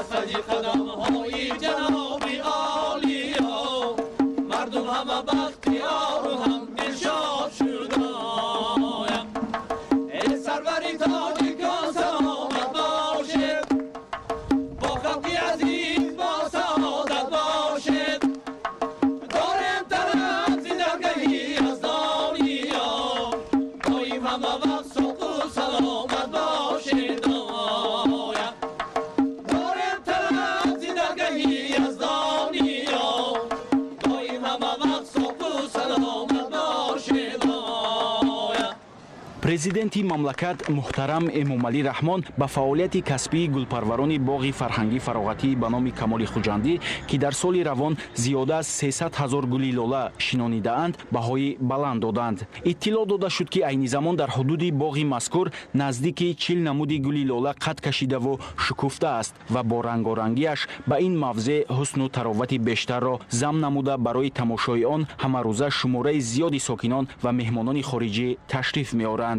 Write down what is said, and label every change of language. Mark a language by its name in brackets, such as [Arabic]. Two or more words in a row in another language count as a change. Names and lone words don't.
[Persian] بادی قدم های جنابی عالیا مردم همه بختیار و هم دلشاد شدایم ای سروری تاجیکان سلامت باشد با خلقی عزیز با سعادت باشد داریم طرف زندگی از دنیا دایم همه وقت صلح و سلامت باشد داریم طرف زندگی از دنیا دایم همه وقت صلح و سلامت باشد. [Tajik] президенти мамлакат муҳтарам эмомалӣ раҳмон ба фаъолияти касбии гулпарварони боғи фарҳангӣ фароғатӣ ба номи Камоли Хуҷандӣ ки дар соли равон зиёда аз 300 000 гули лола шинонидаанд баҳои баланд доданд. иттилоъ дода шуд ки айни замон дар ҳудуди боғи мазкур наздики 40 намуди гули лола қад кашидаву шукуфта аст ва бо рангорангиаш ба ин мавзеъ ҳусну таровати бештарро зам намуда барои тамошои он ҳамарӯза шумораи зиёди сокинон ва меҳмонони хориҷӣ ташриф меоранд.